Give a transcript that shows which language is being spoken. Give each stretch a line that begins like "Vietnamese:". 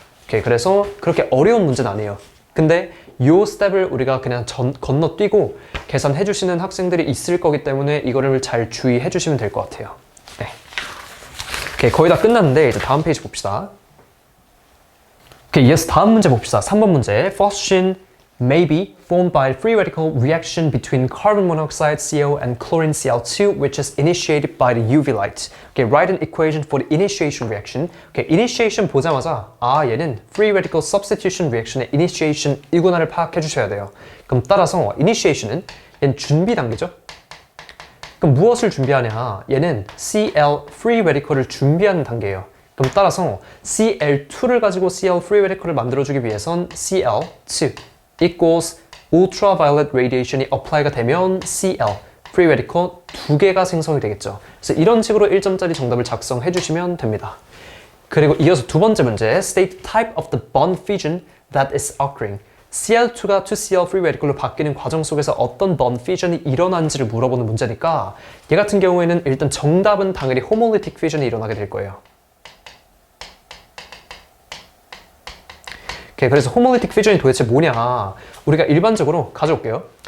Korean: 오케이, 그래서 그렇게 어려운 문제는 아니에요. 근데 요 스텝을 우리가 그냥 건너뛰고 계산해주시는 학생들이 있을 거기 때문에 이거를 잘 주의해주시면 될 것 같아요. 네. 오케이, 거의 다 끝났는데 이제 다음 페이지 봅시다. 오케이, 이어서 다음 문제 봅시다. 3번 문제.
English: Phosgene may be formed by free radical reaction between carbon monoxide CO and chlorine Cl2 which is initiated by the UV light. Okay, write an equation for the initiation reaction.
Korean: Okay, initiation 보자마자 얘는 free radical substitution reaction의 initiation 이구나를 파악해 주셔야 돼요. 그럼 따라서 initiation은 얘는 준비 단계죠. 그럼 무엇을 준비하냐? 얘는 Cl free radical을 준비하는 단계예요. 그럼 따라서 Cl2를 가지고 Cl free radical을 만들어주기 위해선 Cl2 equals ultraviolet radiation이 apply가 되면 Cl, free radical 2개가 생성이 되겠죠. 그래서 이런 식으로 1점짜리 정답을 작성해 주시면 됩니다. 그리고 이어서 두 번째 문제,
English: state type of the bond fission that is occurring.
Korean: Cl2가 to Cl free radical로 바뀌는 과정 속에서 어떤 bond fission이 일어난지를 물어보는 문제니까 얘 같은 경우에는 일단 정답은 당연히 homolytic fission이 일어나게 될 거예요. 오케이, 그래서 homolytic fission이 도대체 뭐냐? 우리가 일반적으로 가져올게요.